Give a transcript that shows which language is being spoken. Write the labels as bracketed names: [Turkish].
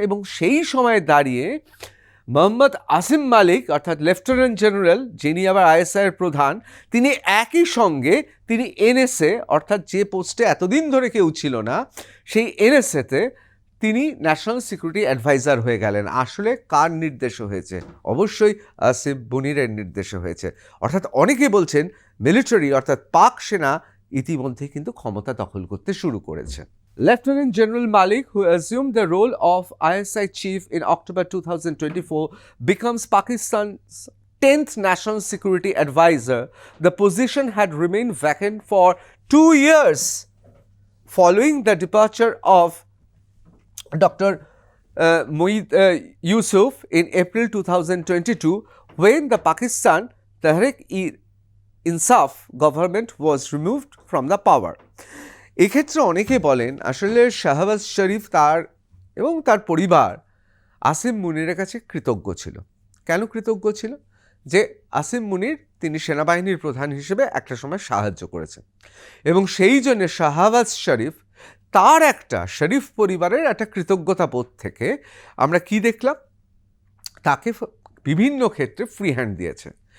[Bangla] এবং সেই সময় দাঁড়িয়ে মোহাম্মদ আসিম মালিক অর্থাৎ লেফটেন্যান্ট জেনারেল, যিনি আবার আইএসআইয়ের প্রধান, তিনি একই সঙ্গে তিনি এনএসএ অর্থাৎ যে পোস্টে এতদিন ধরে কেউ ছিল না, সেই এনএসএতে তিনি ন্যাশনাল সিকিউরিটি অ্যাডভাইজার হয়ে গেলেন। আসলে কার নির্দেশে হয়েছে? অবশ্যই আসিম মুনিরের নির্দেশে হয়েছে। অর্থাৎ অনেকে বলছেন মিলিটারি অর্থাৎ পাক সেনা ইতিমধ্যে কিন্তু ক্ষমতা দখল করতে শুরু করেছে। [English] Lieutenant General Malik, who assumed the role of ISI chief in October 2024, becomes Pakistan's 10th national security advisor. The position had remained vacant for 2 years following the departure of Dr. Moeed Yusuf in April 2022, when the Pakistan Tehreek-e-Insaf government was removed from the power. [Bangla] এক্ষেত্রে অনেকে বলেন আসলে শাহবাজ শরীফ এবং তার পরিবার আসিম মুনিরের কাছে কৃতজ্ঞ ছিল। কেন কৃতজ্ঞ ছিল? যে আসিম মুনির তিনি সেনাবাহিনীর প্রধান হিসেবে একটা সময় সাহায্য করেছেন, এবং সেই জন্য শাহবাজ শরীফ তার একটা শরীফ পরিবারের একটা কৃতজ্ঞতা বোধ থেকে আমরা কি দেখলাম, তাকে বিভিন্ন ক্ষেত্রে ফ্রি হ্যান্ড দিয়েছে।